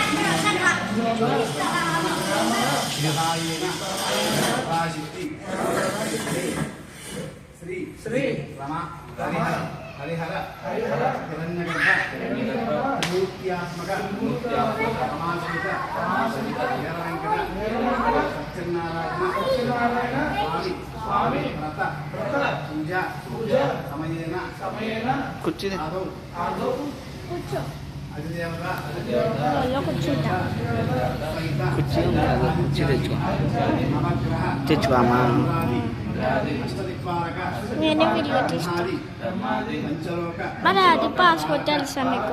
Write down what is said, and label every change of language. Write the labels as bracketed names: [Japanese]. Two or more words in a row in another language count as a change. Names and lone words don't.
[Sanskrit] राशिक्ति श्री रमा हरिहर हिरण्यगर्भ मूर्त्यात्मक समाश्रित वीरवेंकट सत्यनारायण स्वामी व्रत पूजा समयेन आदौ [Telugu] నేనే వీడియో తీస్తాను మరి అది పాస్పోర్ట్ తెలుసా మీకు